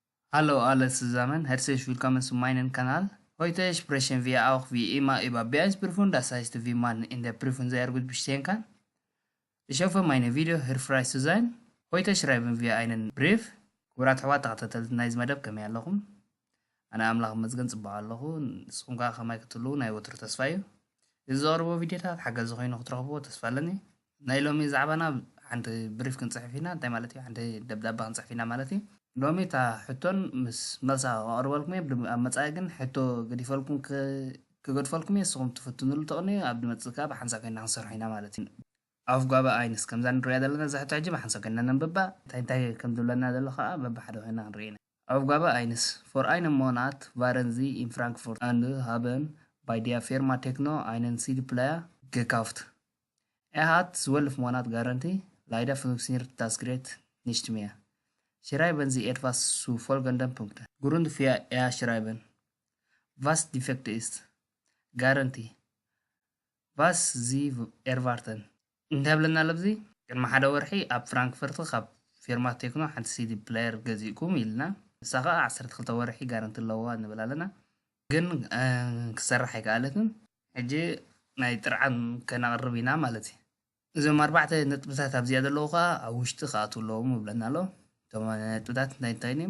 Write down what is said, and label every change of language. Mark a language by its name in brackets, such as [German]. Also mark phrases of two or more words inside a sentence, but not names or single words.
[German] Hallo alle zusammen, herzlich willkommen zu meinem Kanal. Heute sprechen wir auch wie immer über B1-Prüfung, das heißt, wie man in der Prüfung sehr gut bestehen kann. Ich hoffe, meine Video hilfreich zu sein. Heute schreiben wir einen Brief. [Tigrinya] ኩራት ኣሕዋት ተኸታተልቲ ናይዚ መደብ ከመይ ኣለኹም? ኣነ ኣምላኽ መዝገን ፅባቕ ኣለኹ። ንስኹም ከ ከመይ ክትህልው ናይ ወትሪ ተስፋ እዩ። እዚ ዘቕርቦ ቪድዮታት ሓገዝ ኮይኑ ክትረኽብዎ ተስፋ ኣለኒ። ናይ ሎሚ ዛዕባና ሓንቲ ብሪፍ ክንፅሕፍ ኢና። እንታይ ማለት እዩ? ሓንቲ ደብዳቤ ክንፅሕፍ ኢና ማለት እዩ። ሎሚ እታ ሕቶን ምስ መልሳ ከቕርበልኩም እየ። ኣብ መጻኢ ግን ሕቶ ገዲፈልኩም ክገድፈልኩም እየ። ንስኹም ትፍትኑሉ ተቕንዩ። ኣብ ድመፅእ ከዓ ብሓንሳብ ኮይና ክንሰርሖ ኢና ማለት እዩ። ኣፍጓበ ኣይንስ ከምዛ ንሪኣ ዘለና እዛ ሕቶ ሕጂ ብሓንሳብ ኮይና ነንብባ እንታይ ከም ዝብለና ዘሎ ከዓ በብሓደ ኮይና ክንርኢ ኢና። Aufgabe 1. [German] Vor einem Monat waren Sie in Frankfurt und haben bei der Firma Techno einen CD-Player gekauft. Er hat 12 Monate Garantie. Leider funktioniert das Gerät nicht mehr. Schreiben Sie etwas zu folgenden Punkten. Grund für schreiben. Was defekt ist. Garantie. Was Sie erwarten. [Tigrinya] እንተብለና ለብዚ ቅድሚ ሓደ ወርሒ ኣብ ፍራንክፈርት ካብ ፊርማ ቴክኖ ሓንቲ [German] CD-Player [Tigrinya] ገዚእኩም ኢልና ንሳ ከዓ 12 ወርሒ ጋረንቲ ኣለዋ ንብል ኣለና ግን ክሰርሕ ኣይከኣለትን ሕጂ ናይ ጥርዓን ከነቕርብ ኢና ማለት እዩ እዞም ኣርባዕተ ነጥብታት ኣብዚኣ ዘለዉ ከዓ ኣብ ውሽጢ ከኣትው ኣለዎም ይብለና ኣሎ እቶም ነጥብታት እንታይ እዮም